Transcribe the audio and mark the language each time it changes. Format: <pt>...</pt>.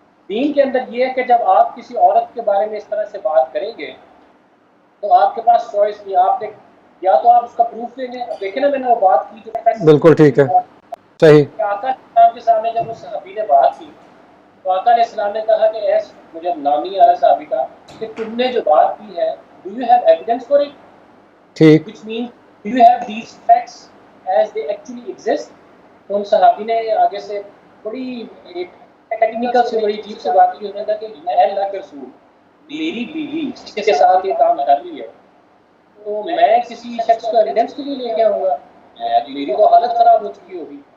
<ur>دین کے اندر یہ ہے کہ جب آپ کسی عورت کے بارے میں اس طرح سے بات کریں گے تو آپ کے پاس چوائس نہیں, آپ نے یا تو آپ اس کا پروف لیں گے. دیکھیں نا, میں نے وہ بات کی جو بالکل ٹھیک ہے. صحیح. آقا السلام کے سامنے جب اس صحابی نے بات کی تو آقا علیہ السلام نے کہا کہ ایس, مجھے نام نہیں آ رہا صحابی کا, کہ تم نے جو بات کی ہے</ur> <en>do you have evidence for it,</en> <ur>ٹھیک,</ur> <en>which means do you have these facts as they actually exist.</en> <ur>تو ان صحابی نے آگے سے بڑی ایک ٹیکنیکل سے بڑی عجیب سے بات کی. انہوں نے کہا کہ اے اللہ کے رسول, میری بیوی جس کے ساتھ یہ کام کر رہی ہے تو میں کسی شخص کو ایویڈنس کے لیے لے کے آؤں گا, میری تو حالت خراب ہو چکی ہوگی.</ur>